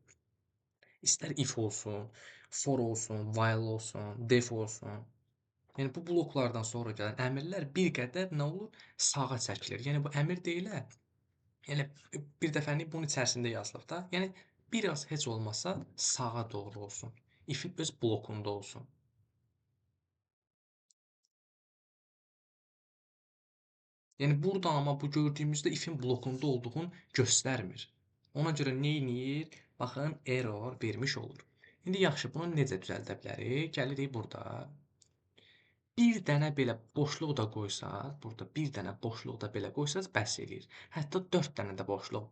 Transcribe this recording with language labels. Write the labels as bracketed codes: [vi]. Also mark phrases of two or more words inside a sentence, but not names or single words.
[az] İstər if olsun, for olsun, while olsun, def olsun. Yəni bu bloklardan sonra gələn əmrlər bir qədər nə olur? Sağa çəkilir. Yəni bu əmr deyilə. Yəni bir dəfəlik bunun içərisində yazılıb da. Yəni biraz heç olmasa sağa doğru olsun. If-in öz blokunda olsun. Yəni burada amma bu gördüyümüzdə if-in blokunda olduğunu göstərmir. Ona görə nə edir? Baxın, error vermiş olur. İndi yaxşı, bunu necə düzəldə bilərik? Gəlirik burada. Bir dənə belə boşluq da qoysaq, burada bir dənə boşluq da belə qoysaq bəs eləyir. Hətta 4 dənə də boşluq.